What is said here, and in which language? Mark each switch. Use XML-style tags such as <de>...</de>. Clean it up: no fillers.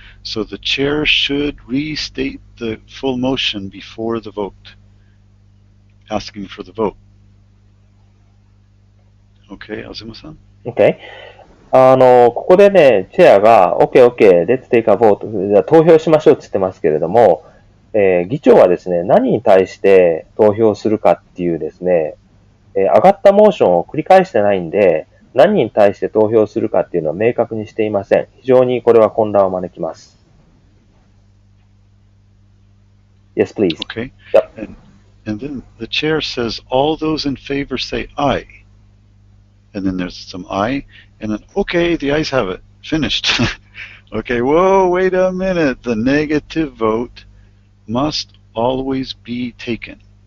<en>So the chair should restate the full motion before the vote, asking for the vote. Okay, Azuma-san? Okay.</en> <ja>ここでね、チェアが、</ja> <en>OK, let's take a vote.</en> <ja>じゃあ投票しましょうって言ってますけれども、議長はですね、何に対して投票するかっていうですね、上がったモーションを繰り返してないんで、何に対して投票するかっていうのは明確にしていません。非常にこれは混乱を招きます。</ja> <en>Yes, please. Okay. Yep. And then the chair says, all those in favor say aye. And then there's some aye. And then, okay, the ayes have it. Finished. Okay, whoa, wait a minute. The negative vote must always be taken.</en>